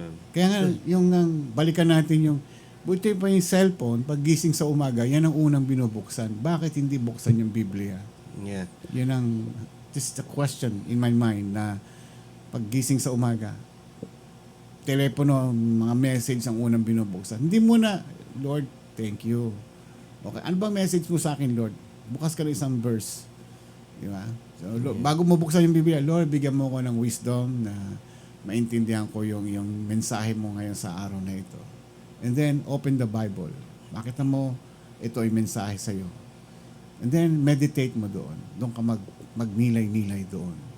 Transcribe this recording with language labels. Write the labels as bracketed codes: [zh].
[tl] Kaya nga, yung balikan natin yung, buti pa yung cellphone, pag gising sa umaga, yan ang unang binubuksan. Bakit hindi buksan yung Biblia? Yeah. Yan ang, [en] just a question in my mind [tl] na pag gising sa umaga, telepono, mga message ang unang binubuksan. Hindi muna, Lord, thank you. Okay, ano ba message mo sa akin, Lord? Bukas ka na isang verse. Di ba? So, bago mo buksan yung Biblia, Lord, bigyan mo ko ng wisdom na maintindihan ko yung mensahe mo ngayon sa araw na ito. [en] And then, open the Bible. [tl] Makita mo, ito ay mensahe sa'yo. And then, meditate mo doon. Doon ka magnilay-nilay doon.